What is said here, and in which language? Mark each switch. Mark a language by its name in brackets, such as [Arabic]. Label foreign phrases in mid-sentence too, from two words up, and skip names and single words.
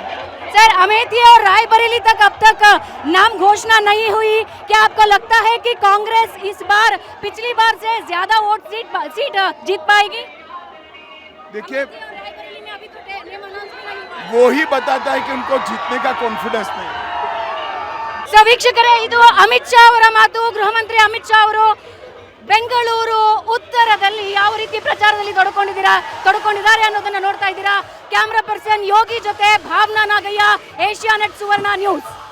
[Hindi] सर अमेठी और रायबरेली तक अब तक नाम घोषणा नहीं हुई, क्या आपको लगता है कि कांग्रेस इस बार पिछली बार से ज्यादा वोट सीट जीत पाएगी? देखिए, वो ही बताता है कि उनको जीतने का कॉन्फिडेंस नहीं. [Kannada] ವೀಕ್ಷಕರೇ, ಇದು ಅಮಿತ್ ಶಾ ಅವರ ಮಾತು. ಗೃಹ ಮಂತ್ರಿ ಅಮಿತ್ ಶಾ ಅವರು ಬೆಂಗಳೂರು ಉತ್ತರದಲ್ಲಿ ಯಾವ ರೀತಿ ಪ್ರಚಾರದಲ್ಲಿ ತೊಡಕೊಂಡಿದ್ದಾರೆ ಅನ್ನೋದನ್ನ ನೋಡ್ತಾ ಇದ್ದೀರಾ. ಕ್ಯಾಮರಾ ಪರ್ಸನ್ ಯೋಗಿ ಜೊತೆ ಭಾವನಾ ನಾಗಯ್ಯ, ಏಷ್ಯಾನೆಟ್ ಸುವರ್ಣ ನ್ಯೂಸ್.